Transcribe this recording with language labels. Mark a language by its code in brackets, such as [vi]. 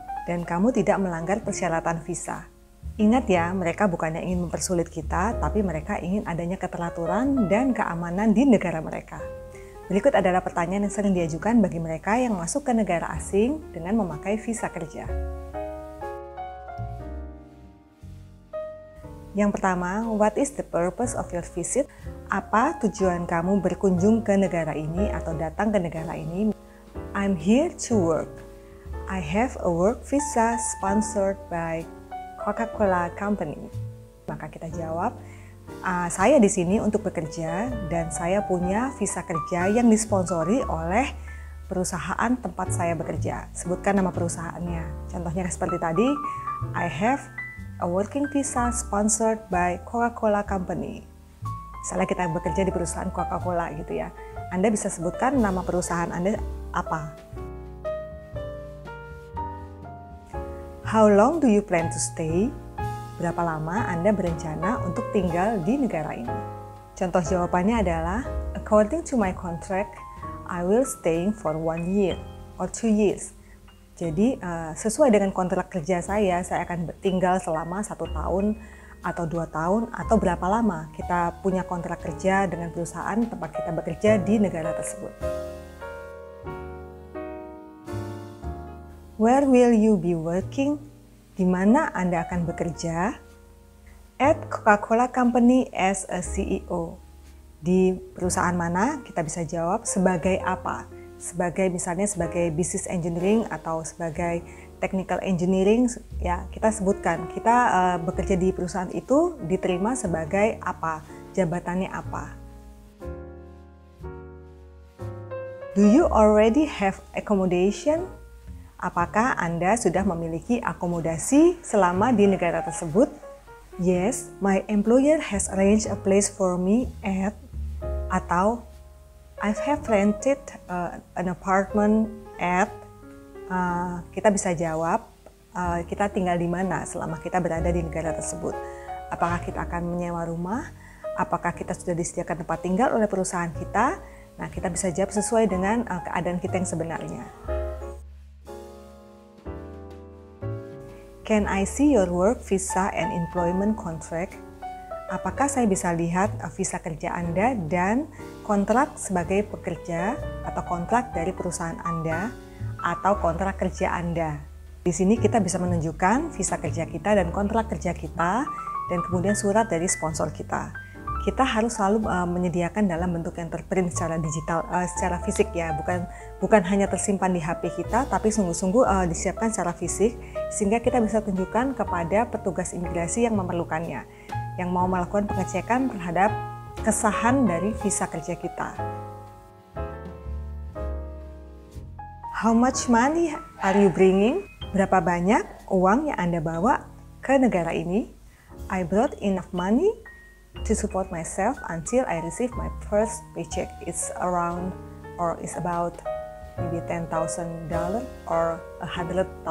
[id] Dan kamu tidak melanggar persyaratan visa. Ingat ya, mereka bukannya ingin mempersulit kita, tapi mereka ingin adanya keteraturan dan keamanan di negara mereka. Berikut adalah pertanyaan yang sering diajukan bagi mereka yang masuk ke negara asing dengan memakai visa kerja. Yang pertama, [en] what is the purpose of your visit? [id] Apa tujuan kamu berkunjung ke negara ini atau datang ke negara ini? [en] I'm here to work. I have a work visa sponsored by Coca-Cola Company. [id] Maka kita jawab, saya di sini untuk bekerja dan saya punya visa kerja yang disponsori oleh perusahaan tempat saya bekerja. Sebutkan nama perusahaannya. Contohnya seperti tadi, [en] I have a working visa sponsored by Coca-Cola Company. [id] Misalnya kita bekerja di perusahaan Coca-Cola gitu ya. Anda bisa sebutkan nama perusahaan Anda apa? [en] How long do you plan to stay? [id] Berapa lama Anda berencana untuk tinggal di negara ini? Contoh jawabannya adalah, [en] according to my contract, I will staying for 1 year or 2 years. [id] Jadi sesuai dengan kontrak kerja saya akan tinggal selama 1 tahun atau 2 tahun atau berapa lama kita punya kontrak kerja dengan perusahaan tempat kita bekerja di negara tersebut. [en] Where will you be working? [id] Di mana Anda akan bekerja? [en] At Coca-Cola Company as a CEO. [id] Di perusahaan mana? Kita bisa jawab sebagai apa? Misalnya sebagai business engineering atau sebagai technical engineering, ya kita sebutkan kita bekerja di perusahaan itu diterima sebagai apa, jabatannya apa. [en] Do you already have accommodation? [id] Apakah Anda sudah memiliki akomodasi selama di negara tersebut? [en] Yes, my employer has arranged a place for me at, atau I have rented an apartment at. [id] Kita bisa jawab kita tinggal di mana selama kita berada di negara tersebut. Apakah kita akan menyewa rumah? Apakah kita sudah disediakan tempat tinggal oleh perusahaan kita? Nah, kita bisa jawab sesuai dengan keadaan kita yang sebenarnya. [en] Can I see your work visa and employment contract? [id] Apakah saya bisa lihat visa kerja Anda dan kontrak sebagai pekerja atau kontrak dari perusahaan Anda atau kontrak kerja Anda? Di sini kita bisa menunjukkan visa kerja kita dan kontrak kerja kita dan kemudian surat dari sponsor kita. Kita harus selalu menyediakan dalam bentuk yang terprint secara digital, secara fisik ya, bukan hanya tersimpan di HP kita, tapi sungguh-sungguh disiapkan secara fisik sehingga kita bisa tunjukkan kepada petugas imigrasi yang memerlukannya, yang mau melakukan pengecekan terhadap kesahan dari visa kerja kita. [en] How much money are you bringing? [id] Berapa banyak uang yang Anda bawa ke negara ini? [en] I brought enough money to support myself until I receive my first paycheck. It's around or is about maybe $10,000 or $100,000.